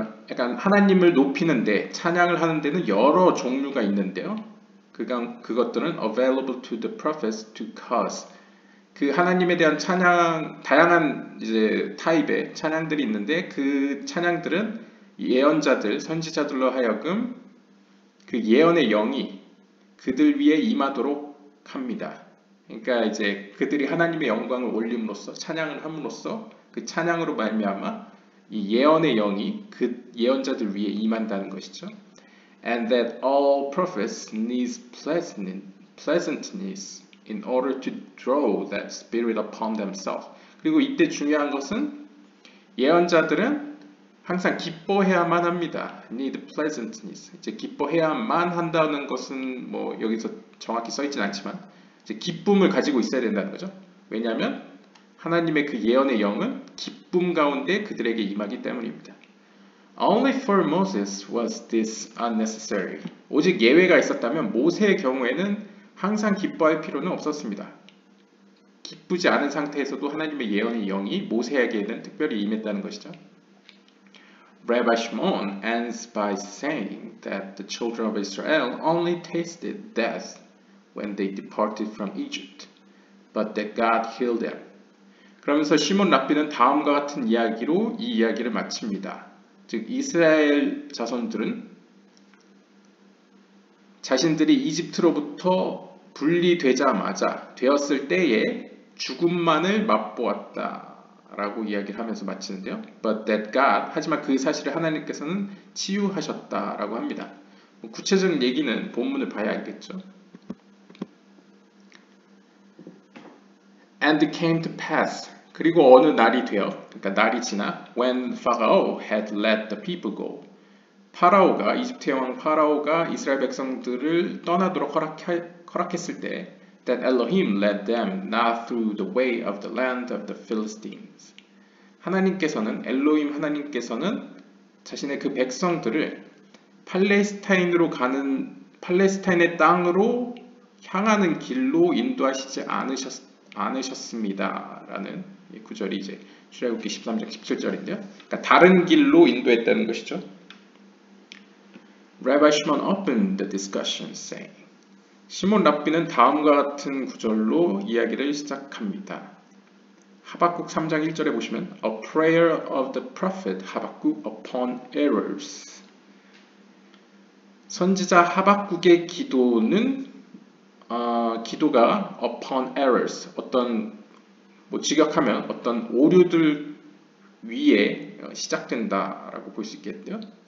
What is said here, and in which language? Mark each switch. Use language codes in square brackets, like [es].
[ko] 약간 하나님을 높이는데 찬양을 하는 데는 여러 종류가 있는데요. 그것들은 [en] available to the prophets to cause. [ko] 그 하나님에 대한 찬양 다양한 이제 타입의 찬양들이 있는데 그 찬양들은 예언자들, 선지자들로 하여금 그 예언의 영이 그들 위에 임하도록 합니다. 그러니까 이제 그들이 하나님의 영광을 올림으로써 찬양을 함으로써 그 찬양으로 말미암아 이 예언의 영이 그 예언자들 위에 임한다는 것이죠. [en] And that all prophets need pleasantness in order to draw that spirit upon themselves. [ko] 그리고 이때 중요한 것은 예언자들은 항상 기뻐해야만 합니다. [en] Need pleasantness. [ko] 이제 기뻐해야만 한다는 것은 뭐 여기서 정확히 써있진 않지만 이제 기쁨을 가지고 있어야 된다는 거죠. 왜냐하면 하나님의 그 예언의 영은 기쁨 가운데 그들에게 임하기 때문입니다. [en] Only for Moses was this unnecessary. [ko] 오직 예외가 있었다면 모세의 경우에는 항상 기뻐할 필요는 없었습니다. 기쁘지 않은 상태에서도 하나님의 예언의 영이 모세에게는 특별히 임했다는 것이죠. [en] Rabbi Shimon ends by saying that the children of Israel only tasted death when they departed from Egypt, but that God healed them. [ko] 그러면서 시몬 랍비는 다음과 같은 이야기로 이 이야기를 마칩니다. 즉 이스라엘 자손들은 자신들이 이집트로부터 분리되자마자 되었을 때에 죽음만을 맛보았다라고 이야기를 하면서 마치는데요. [en] But that God, [ko] 하지만 그 사실을 하나님께서는 치유하셨다라고 합니다. 구체적인 얘기는 본문을 봐야 알겠죠. [en] And it came to pass. [ko] 그리고 어느 날이 되어, 그러니까 날이 지나 [en] when Pharaoh had let the people go. [ko] 파라오가 이집트의 왕 파라오가 이스라엘 백성들을 떠나도록 허락했을 때 [en] that Elohim led them not through the way of the land of the Philistines. [ko] 하나님께서는 엘로힘 하나님께서는 자신의 그 백성들을 팔레스타인으로 가는 팔레스타인의 땅으로 향하는 길로 인도하시지 않으셨습니다라는 구절이 이제 출애굽기 13장 17절인데요. 그러니까 다른 길로 인도했다는 것이죠. [en] Rabbi Shimon opened the discussion saying, [ko] 시몬 랍비는 다음과 같은 구절로 이야기를 시작합니다. 하박국 3장 1절에 보시면 [en] A prayer of the prophet Habakkuk upon errors. [ko] 선지자 하박국의 기도는 기도가 [en] upon errors, [ko] 어떤 직역하면 어떤 오류들 위에 시작된다라고 볼 수 있겠고요.